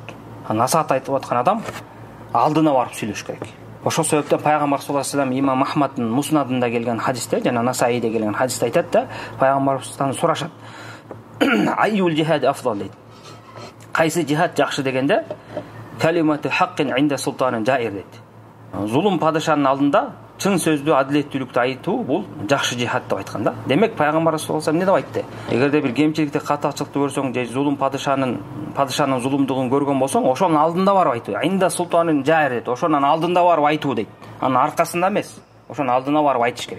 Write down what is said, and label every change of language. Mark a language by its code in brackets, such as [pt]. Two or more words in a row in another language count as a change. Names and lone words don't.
[ky] Насаат айтып аткан адам алдына барып сүйлөш керек. Ошол себептен пайгамбар [ar] صلى الله عليه وسلم [ky] имам Ахмаддын Муснадында келген хадисте, жана Насаиде келген хадисте айтат да, пайгамбарыбыздан сурашат. [ar] أي الجهاد أفضل [ky] дейт. Кайсы жихад жакшы дегенде, [ar] كلمة حق عند سلطان جائر дейт. [ky] Зулум падышанын алдында чын сөздүү, адилеттүүлүктү айтуу бул жакшы жихад деп айткан да. Демек пайгамбар [ar] صلى الله عليه وسلم [ky] эмне деп айтты? Эгерде бир кемчиликти, катачылыкты көрсөң, же зулум падышанын зулумдугун көргөн болсоң, ошонун алдында барып айтуу. [ar] عند سلطان جائر [ky] дейт. Ошонун алдында барып айтуу дейт. Анын аркасында эмес, ошонун алдына барып айтыш керек.